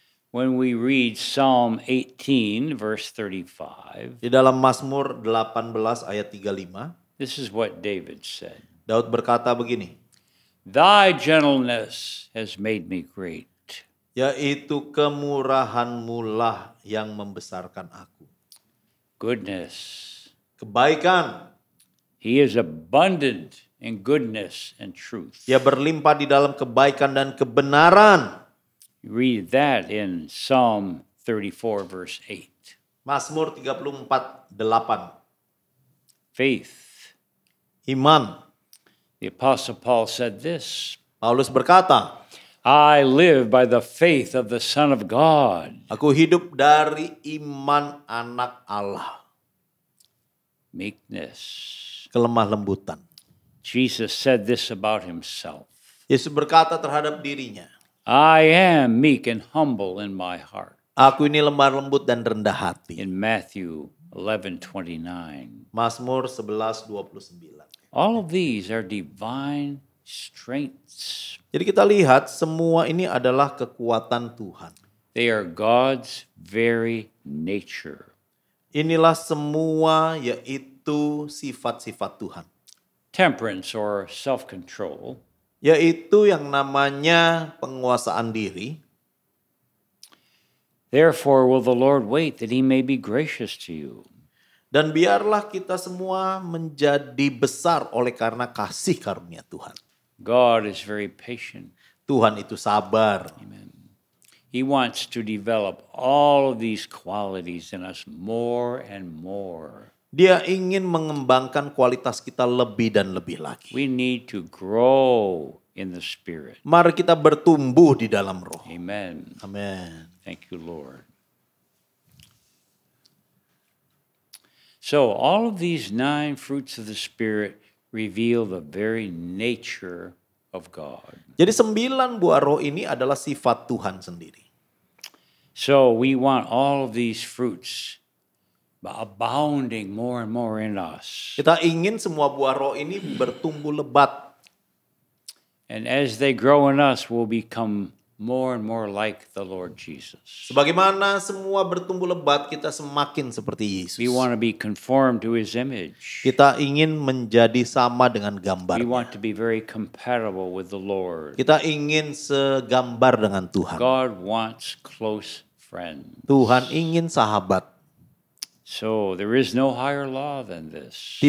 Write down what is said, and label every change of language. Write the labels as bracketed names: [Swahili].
[English] When we read Psalm 18 verse 35, [Indonesian] Di dalam Mazmur 18 ayat 35, [English] this is what David said. [Indonesian] Daud berkata begini, [English] Thy gentleness has made me great. [Indonesian] yaitu kemurahanmu lah yang membesarkan aku. [English] Goodness. [Indonesian] Kebaikan, [English] He is abundant in goodness and truth. [Indonesian] dia berlimpah di dalam kebaikan dan kebenaran. [English] You read that in Psalm 34 verse 8. [Indonesian] Mazmur 34:8. [English] Faith. [Indonesian] Iman. [English] The Apostle Paul said this, [Indonesian] Paulus berkata, [English] I live by the faith of the Son of God. [Indonesian] aku hidup dari iman anak Allah. [English] Meekness. [Indonesian] Kelemah lembutan. [English] Jesus said this about himself. [Indonesian] Yesus berkata terhadap dirinya, [English] I am meek and humble in my heart. [Indonesian] aku ini lemah lembut dan rendah hati. [English] In Matthew 11:29. [Indonesian] Mazmur 11:29. [English] All of these are divine strengths. [Indonesian] Jadi kita lihat semua ini adalah kekuatan Tuhan. [English] They are God's very nature. [Indonesian] Inilah semua yaitu sifat-sifat Tuhan. [English] Temperance or self-control. [Indonesian] Yaitu yang namanya penguasaan diri. [English] Therefore will the Lord wait that he may be gracious to you. [Indonesian] Dan biarlah kita semua menjadi besar oleh karena kasih karunia Tuhan. [English] God is very patient. [Indonesian] Tuhan itu sabar. [English] Amen. He wants to develop all of these qualities in us more and more. [Indonesian] Dia ingin mengembangkan kualitas kita lebih dan lebih lagi. [English] We need to grow in the Spirit. [Indonesian] Mari kita bertumbuh di dalam roh. [English] Amen. [Indonesian] Amin. [English] Thank you, Lord. So all of these 9 fruits of the Spirit reveal the very nature of God. [Indonesian] Jadi 9 buah roh ini adalah sifat Tuhan sendiri. [English] So we want all of these fruits abounding more and more in us. [Indonesian] Kita ingin semua buah roh ini bertumbuh lebat. [English] And as they grow in us, we'll become more and more like the Lord Jesus. [Indonesian] Sebagaimana semua bertumbuh lebat, kita semakin seperti Yesus. [English] We want to be conformed to His image. [Indonesian] Kita ingin menjadi sama dengan [English] We [Indonesian] gambarnya. [English] want to be very compatible with the Lord. [Indonesian] Kita ingin segambar dengan Tuhan. [English] God wants close friends. [Indonesian] Tuhan ingin sahabat. [English] So there is no higher law than this.